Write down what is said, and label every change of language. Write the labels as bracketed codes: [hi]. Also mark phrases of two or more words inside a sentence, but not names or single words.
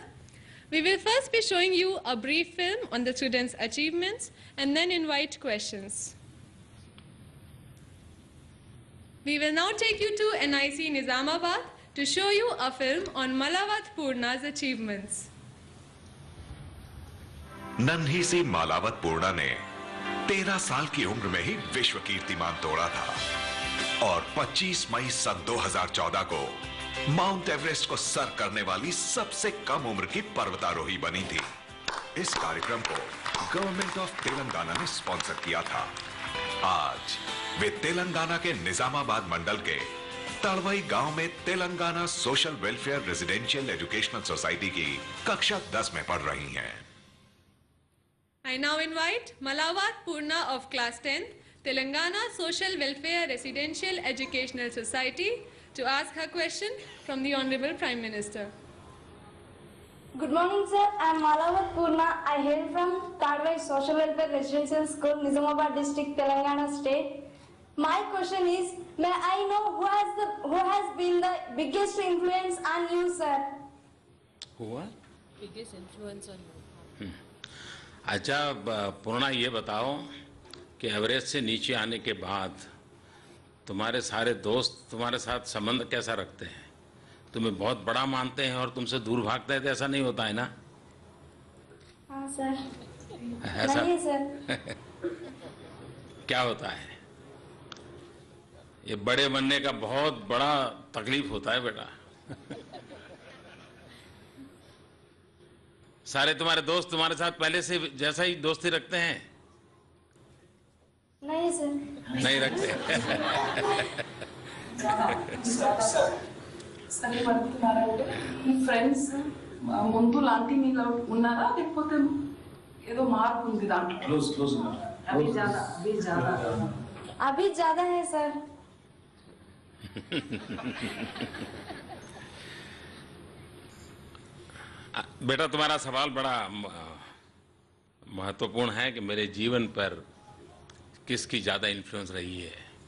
[en] We will first be showing you a brief film on the students' achievements and then invite questions. We will now take you to NIC Nizamabad to show you a film on Malawat Purna's achievements. [hi] नन्ही सी मालावत पूर्णा ने 13 साल की उम्र में ही विश्व कीर्तिमान तोड़ा था और 25 मई सन 2014 को माउंट एवरेस्ट को सर करने वाली सबसे कम उम्र की पर्वतारोही बनी थी। इस कार्यक्रम को गवर्नमेंट ऑफ तेलंगाना ने स्पॉन्सर किया था। आज वे तेलंगाना के निजामाबाद मंडल के तड़वई गांव में तेलंगाना सोशल वेलफेयर रेजिडेंशियल एजुकेशनल सोसाइटी की कक्षा 10 में पढ़ रही हैं। [en] I now invite Malawat Purna of class 10th, Telangana Social Welfare Residential Educational Society to ask her question from the Honorable Prime Minister. Good morning, sir. I am Malawat Purna. I hail from Tadwai Social Welfare Residential School, Nizamabad District, Telangana State. My question is, may I know who has been the biggest influence on you, sir? Who? Biggest influence on you. [hi] अच्छा पूर्णा, ये बताओ कि एवरेस्ट से नीचे आने के बाद तुम्हारे सारे दोस्त तुम्हारे साथ संबंध कैसा रखते हैं? तुम्हें बहुत बड़ा मानते हैं और तुमसे दूर भागते हैं? तो ऐसा नहीं होता है ना? हाँ सर। ऐसा नहीं सर। क्या होता है? ये बड़े बनने का बहुत बड़ा तकलीफ होता है बेटा। सारे तुम्हारे दोस्त तुम्हारे साथ पहले से जैसा ही दोस्ती रखते हैं? नहीं सर। नहीं रखते। [te] సరే పడుతున్నారా అంటే మీ ఫ్రెండ్స్ ముందు లాంటి మీలో ఉన్నారా లేకపోతే ఏదో మార్పు ఉంది దాంట్లో? క్లోజ్ [hi] अभी ज्यादा है सर। बेटा, तुम्हारा सवाल बड़ा महत्वपूर्ण है कि मेरे जीवन पर किसकी ज्यादा इन्फ्लुएंस रही है।